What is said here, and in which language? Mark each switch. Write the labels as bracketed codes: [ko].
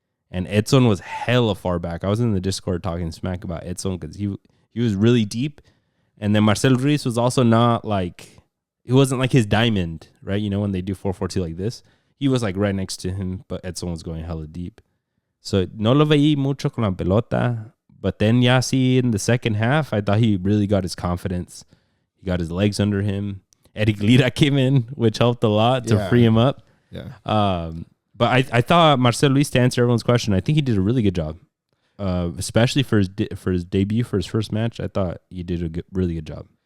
[en] And Edson was hella far back. I was in the Discord talking smack about Edson because he was really deep. And then Marcel Ruiz was also not it wasn't like his diamond, right? You know, when they do 4-4-2 like this, he was right next to him, but Edson was going hella deep. [es] So no lo veí mucho con la pelota. [en] But then, yeah, see, in the second half, I thought he really got his confidence. He got his legs under him. Eric Lira came in, which helped a lot to free him up. Yeah. But I thought Marcel Ruiz, to answer everyone's question, I think he did a really good job. Especially for his debut, for his first match, I thought he did a really good job.